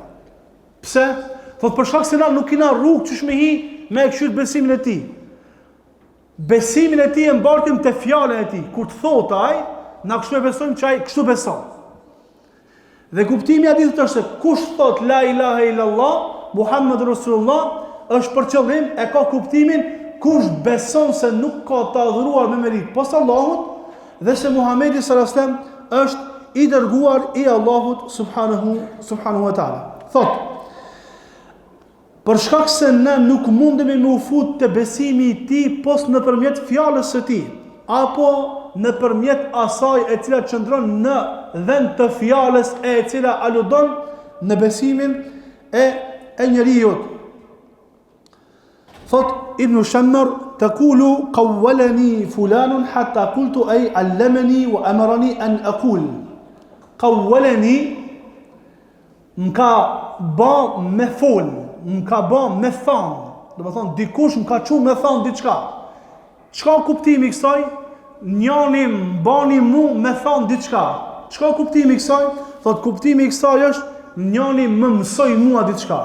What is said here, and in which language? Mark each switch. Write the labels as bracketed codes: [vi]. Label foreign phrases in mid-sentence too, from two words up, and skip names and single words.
[sq] Pse? Thot për shkak se na nuk kena rrugë çish me hi me e këshyt besimin e tij. Besimin e tij e mbartim te fjala e tij. Kur të thot ai, na kështu e besojmë që ai kështu beson. Dhe kuptimi i hadithit është se kush thot [ar] لا إله إلا الله محمد رسول الله, [sq] është për qëllim e ka kuptimin kush beson se nuk ka të adhuruar me merit pas Allahut dhe se Muhamedi [ar] صلى الله عليه وسلم [sq] është i dërguar i Allahut [ar] سبحانه وتعالى. [sq] Thot, për shkak se ne nuk mundemi me u fut te besimi i tij pos nëpërmjet fjalës së tij, apo nëpërmjet asaj e cila qëndron në vend të fjalës e cila aludon në besimin e njeriut. [ar] Thot Ibn Shammar, تقول قوّلني فلان حتى قلت أي علّمني وأمرني أن أقول. [sq] Qawwalani m'ka ba me fol, m'ka ba me thon. Do të thonë dikush m'ka çu me thon diçka. Çka kuptimi i kësaj? Njani mbani mu me thon diçka. Çka kuptimi i kësaj? Thot kuptimi i kësaj është njani më mësoi mua diçka.